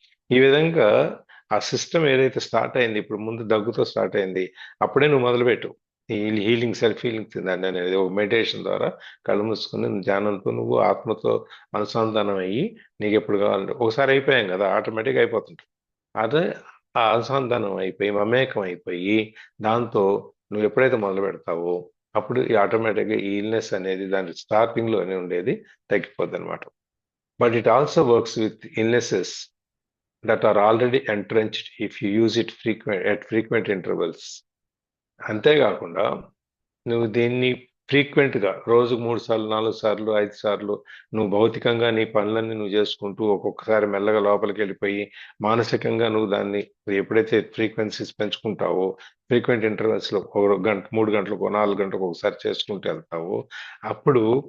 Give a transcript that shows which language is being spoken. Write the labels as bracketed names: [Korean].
[Telugu] ఈ విధంగా ఆ సిస్టమ్ ఏదైతే స్టార్ట్ అయింది, ఇప్పుడు ముందు దగ్గుతో స్టార్ట్ అయింది, అప్పుడే నువ్వు మొదలుపెట్టు ఈ హీలింగ్, సెల్ఫ్ హీలింగ్ దాన్ని అనేది ఒక మెడిటేషన్ ద్వారా కళ్ళు మూసుకుని ధ్యానంతో నువ్వు ఆత్మతో అనుసంధానం అయ్యి నీకు ఎప్పుడు కావాలంటే ఒకసారి అయిపోయాం కదా, ఆటోమేటిక్గా అయిపోతుంటుంది. అదే ఆ అనుసంధానం అయిపోయి మమేకం అయిపోయి దాంతో నువ్వు ఎప్పుడైతే మొదలు పెడతావో అప్పుడు ఈ ఆటోమేటిక్గా ఈ ఇల్నెస్ అనేది దాని స్టార్టింగ్లోనే ఉండేది తగ్గిపోద్ది అనమాట. [English] But it also works with illnesses that are already entrenched if you use it at frequent intervals. [Telugu] అంతేకాకుండా నువ్వు దీన్ని ఫ్రీక్వెంట్గా రోజుకు 3 సార్లు, 4 సార్లు, 5 సార్లు నువ్వు భౌతికంగా నీ పనులన్నీ నువ్వు చేసుకుంటూ ఒక్కొక్కసారి మెల్లగా లోపలికి వెళ్ళిపోయి మానసికంగా నువ్వు దాన్ని ఎప్పుడైతే ఫ్రీక్వెన్సీస్ పెంచుకుంటావో, ఫ్రీక్వెంట్ ఇంటర్వెల్స్లో 1 గంట, 3 గంటలకు, 4 గంటలకు ఒకసారి చేసుకుంటూ వెళ్తావో అప్పుడు